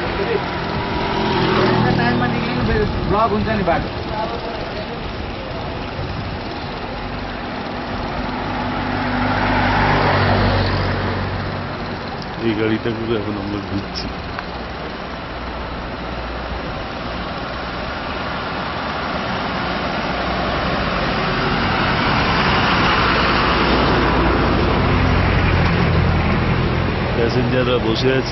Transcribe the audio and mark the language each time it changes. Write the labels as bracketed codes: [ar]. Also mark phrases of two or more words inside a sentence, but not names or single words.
[ne] ब्लॉग हुन्छ नि बाटो। [bn] এই গাড়িটা করে এখন আমরা ঘুরছি। প্যাসেঞ্জাররা বসে আছি।